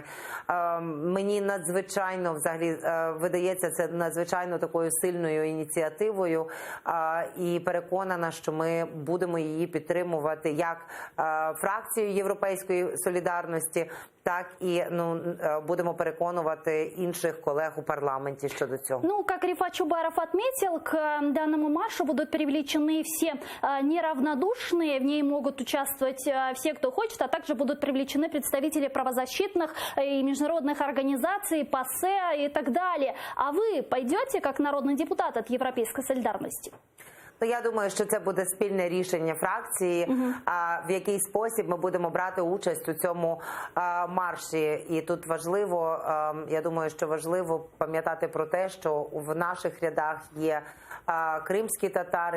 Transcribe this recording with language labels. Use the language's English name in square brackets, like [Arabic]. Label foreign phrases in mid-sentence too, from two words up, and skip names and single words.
[Ukrainian] Мені надзвичайно, взагалі, видається це надзвичайно такою сильною ініціативою і переконана, що ми будемо її підтримувати як фракцією Європейської солідарності, так і будемо переконувати інших [Russian] коллег у парламенте [Ukrainian] щодо цього. [Russian] Ну, как Рифат Чубаров отметил, к данному маршу будут привлечены все неравнодушные, в ней могут участвовать все, кто хочет, а также будут привлечены представители правозащитных и международных организаций, ПАСЕ и так далее. А вы пойдете как народный депутат от Европейской солидарности? [Ukrainian] Я думаю, що це буде спільне рішення фракції, в який спосіб ми будемо брати участь у цьому марші. І тут важливо, я думаю, що важливо пам'ятати про те, що в наших рядах є кримські татари.